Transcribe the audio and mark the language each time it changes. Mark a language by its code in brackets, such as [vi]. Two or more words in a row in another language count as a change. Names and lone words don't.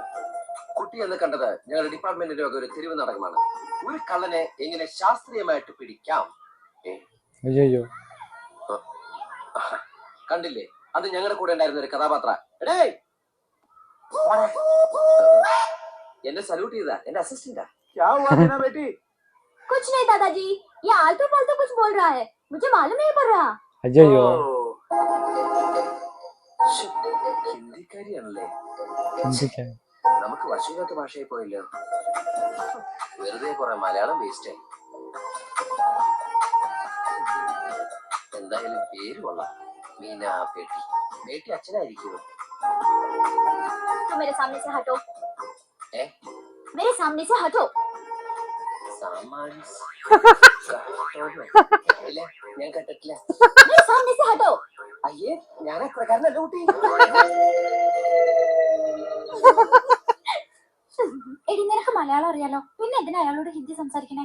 [ml] കുട്ടി എന്ന് കണ്ടത് ഞങ്ങളുടെ ഡിപ്പാർട്ട്മെന്റിന്റെ ഒരു തെരുവ് നാടകമാണ്. ഒരു കള്ളനെ എങ്ങനെ ശാസ്ത്രീയമായിട്ട് പിടിക്കാം. അയ്യോ, കണ്ടില്ലേ, അത് ഞങ്ങളുടെ കൂടെ ഉണ്ടായിരുന്ന ഒരു കഥാപാത്ര. എന്നെ സല്യൂട്ട് ചെയ്താ എന്റെ അസിസ്റ്റന്റാ. [hi] कुछ नहीं दादाजी, ये आलतू फालतू कुछ बोल रहा है, मुझे मालूम नहीं पड़ रहा. [ml] അയ്യോ, ഹിന്ദിക്കാരിയാണല്ലേ. ചിന്തിക്കാൻ നമുക്ക് വശമില്ലാത്ത ഭാഷയായി പോയല്ലോ. വെറുതെ കുറെ മലയാളം വേസ്റ്റ് ആയി. എന്തായാലും പേര് കൊള്ളാം, മീന പേട്ടി. പേട്ടി അച്ഛനായിരിക്കുമോ? [hi] तो मेरे सामने से हटो. [ml] ഏ, [hi] मेरे सामने से हटो. [ml] സാമാന്യ ഇല്ല, ഞാൻ കണ്ടിട്ടില്ല. [hi] मेरे सामने से हटो. [ml] അയ്യേ, ഞാൻ അത്രക്കാരനല്ല കുട്ടി. എടി, നിനക്ക് മലയാളം അറിയാലോ, പിന്നെ എന്തിനാ അയാളോട് ഹിന്ദി സംസാരിക്കണേ?